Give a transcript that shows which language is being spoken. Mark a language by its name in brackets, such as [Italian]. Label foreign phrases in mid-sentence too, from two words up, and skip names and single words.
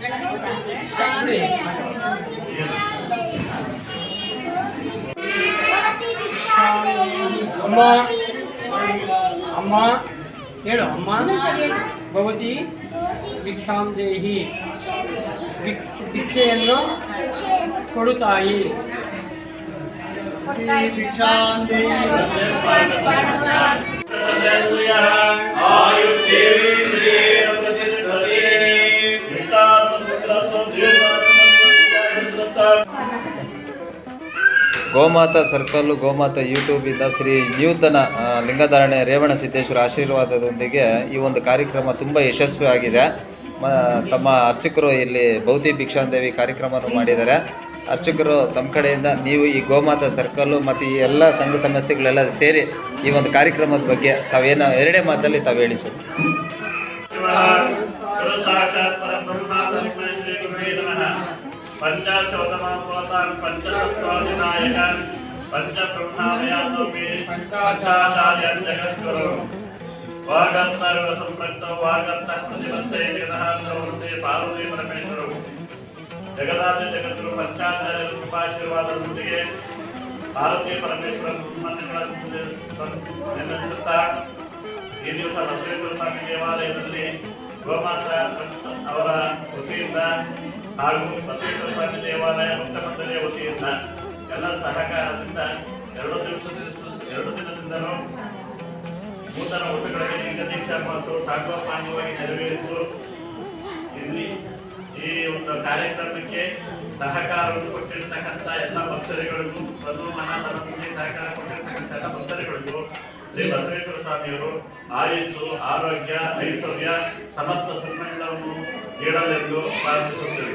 [Kannada] ಅಮ್ಮ ಅಮ್ಮ ಹೇಳು ಅಮ್ಮ. [Sanskrit] ಭವತಿ ಭಿಕ್ಷಾಂ ದೇಹಿ, [Kannada] ಭಿಕ್ಷೆಯನ್ನು ಕೊಡು ತಾಯಿ. [Sanskrit] भिक्षां देहि [Kannada] ಗೋಮಾತಾ ಸರ್ಕಲ್ಲು ಗೋಮಾತಾ ಯೂಟ್ಯೂಬಿಂದ ಶ್ರೀ ನೂತನ ಲಿಂಗಧಾರಣೆ ರೇವಣ ಸಿದ್ದೇಶ್ವರ ಆಶೀರ್ವಾದದೊಂದಿಗೆ ಈ ಒಂದು ಕಾರ್ಯಕ್ರಮ ತುಂಬ ಯಶಸ್ವಿಯಾಗಿದೆ. ತಮ್ಮ ಅರ್ಚಕರು ಇಲ್ಲಿ [Sanskrit] ಭೌತಿ ಭಿಕ್ಷಾಂದೇವಿ [Kannada] ಕಾರ್ಯಕ್ರಮವನ್ನು ಮಾಡಿದ್ದಾರೆ. ಅರ್ಚಕರು ತಮ್ಮ ಕಡೆಯಿಂದ ನೀವು ಈ ಗೋಮಾತಾ ಸರ್ಕಲ್ಲು ಮತ್ತು ಈ ಎಲ್ಲ ಸಂಘ ಸಮಸ್ಯೆಗಳೆಲ್ಲ ಸೇರಿ ಈ ಒಂದು ಕಾರ್ಯಕ್ರಮದ ಬಗ್ಗೆ ತಾವೇನೋ ಎರಡೇ ಮಾತಲ್ಲಿ ತಾವು ಹೇಳಿ ಸರ್. [Sanskrit] पंचाशोतमान् पंचतत्त्वादिनायकान् पंचब्रह्मामयातोपि पंचाचार्यान् जगद्गुरो वागर्तर्वसम्पृक्तौ वागर्तप्रतिपत्तये जगतः प्रवृत्ते पार्वती परमेश्वरौ जगदाद्य जगद्गुरु पंचाचार्यरूपाशीर्वादದೊಂದಿಗೆ ಪಾರ್ವತಿ ಪರಮೇಶ್ವರ [Kannada] ನೆನೆಸುತ್ತಾ ಈ ದಿವಸ ಬಸವೇಶ್ವರ ಸ್ವಾಮಿ ದೇವಾಲಯದಲ್ಲಿ ಗೋಮಾತಾ ಟ್ರಸ್ಟ್ ಅವರ ವತಿಯಿಂದ ಹಾಗೂ ಬಸವೇಶ್ವರ ಸ್ವಾಮಿ ದೇವಾಲಯ ಭಕ್ತ ಮಂಡಳಿಯ ವತಿಯಿಂದ ಎಲ್ಲ ಸಹಕಾರದಿಂದ 2 ದಿನದಿಂದಲೂ ನೂತನ ಊಟಗಳಿಗೆ ಲಿಂಗ ದೀಕ್ಷಾ ಮತ್ತು ಸಾಂಗೋಪಾಂಗವಾಗಿ ನೆರವೇರಿದ್ದು ಇಲ್ಲಿ ಈ ಒಂದು ಕಾರ್ಯಕ್ರಮಕ್ಕೆ ಸಹಕಾರವನ್ನು ಕೊಟ್ಟಿರ್ತಕ್ಕಂಥ ಎಲ್ಲ ಭಕ್ತರುಗಳಿಗೂ ಮತ್ತು ಮನದಲ್ಲಿ ಸಹಕಾರ ಕೊಟ್ಟಿರ್ತಕ್ಕಂಥ ಎಲ್ಲ ಭಕ್ತರುಗಳಿಗೂ ಶ್ರೀ ಬಸವೇಶ್ವರ ಸ್ವಾಮಿಯವರು ಆಯುಸ್ಸು ಆರೋಗ್ಯ ಐಶ್ವರ್ಯ ಸಮಸ್ತ ಸುಖಗಳನ್ನು ನೀಡಲೆಂದು ಪ್ರಾರ್ಥಿಸುತ್ತೇವೆ.